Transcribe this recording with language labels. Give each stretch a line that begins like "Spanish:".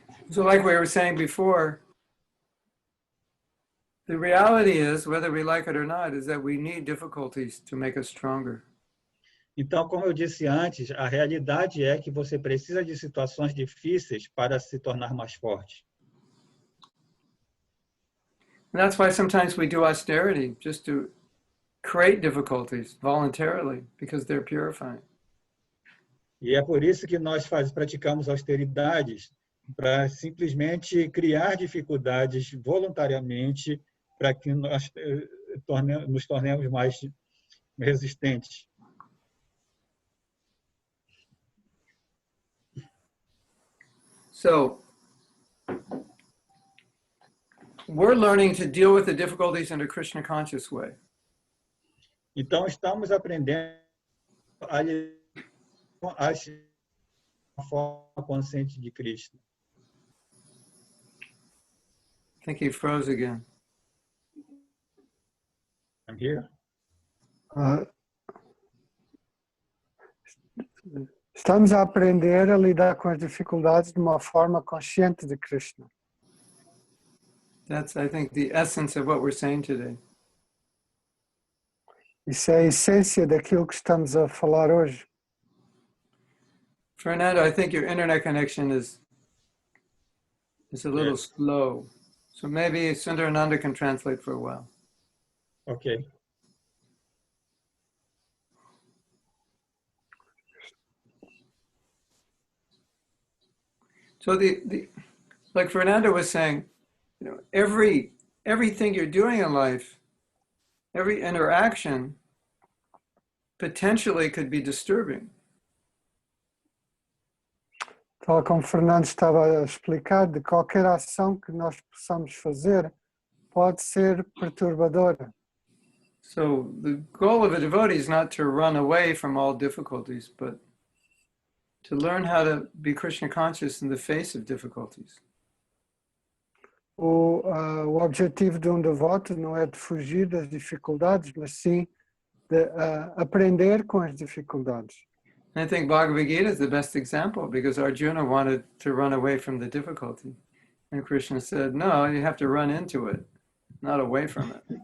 English: So like we were saying before, the reality is, whether we like it or not, is that we need difficulties to make us stronger.
Portuguese: Então, como eu disse antes, a realidade é que você precisa de situações difíceis para se tornar mais forte.
English: And that's why sometimes we do austerity, just to create difficulties voluntarily, because they're purifying.
Portuguese: E é por isso que nós praticamos austeridades, para simplesmente criar dificuldades voluntariamente para que nós nos tornemos mais resistentes.
English: So, we're learning to deal with the difficulties in a Krishna conscious way.
Portuguese: Então, estamos aprendendo a agir de uma forma consciente de Krishna.
English: I think he froze again. I'm here.
Portuguese: Estamos a aprender a lidar com as dificuldades de uma forma consciente de Krishna.
English: That's, I think, the essence of what we're saying today.
Portuguese: Isso é a essência daquilo que estamos a falar hoje.
English: Fernando, I think your internet connection is a little slow. So maybe Sundarananda can translate for a while. Ok. So like Fernando was saying, you know, everything you're doing in life, every interaction potentially could be disturbing.
Portuguese: Tal como Fernando estava a explicar, de qualquer ação que nós possamos fazer pode ser perturbadora.
English: So the goal of a devotee is not to run away from all difficulties, but to learn how to be Krishna conscious in the face of difficulties.
Portuguese: O objetivo de devoto não é de fugir das dificuldades, mas sim de aprender com as dificuldades.
English: And I think Bhagavad Gita is the best example because Arjuna wanted to run away from the difficulty. And Krishna said, no, you have to run into it, not away from it.